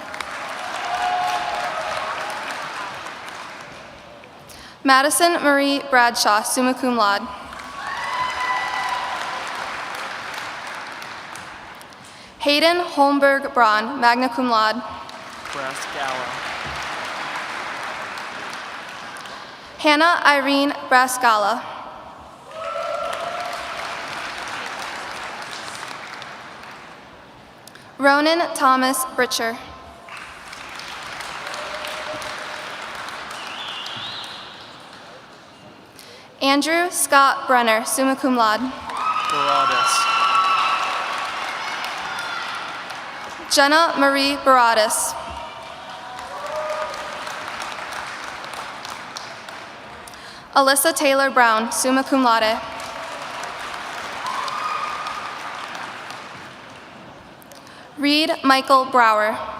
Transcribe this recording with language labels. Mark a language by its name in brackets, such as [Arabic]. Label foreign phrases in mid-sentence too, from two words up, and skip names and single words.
[English] Madison Marie Bradshaw, [Latin] summa cum laude. [English] Hayden Holmberg Braun, [Latin] magna cum laude. [English] Brascala. Hannah Irene Brascala. Ronan Thomas Britcher. Andrew Scott Brenner, [Latin] summa cum laude. [English] Baradas. Jenna Marie Baradas. Alyssa Taylor Brown, [Latin] summa cum laude. [English] Reed Michael Brower.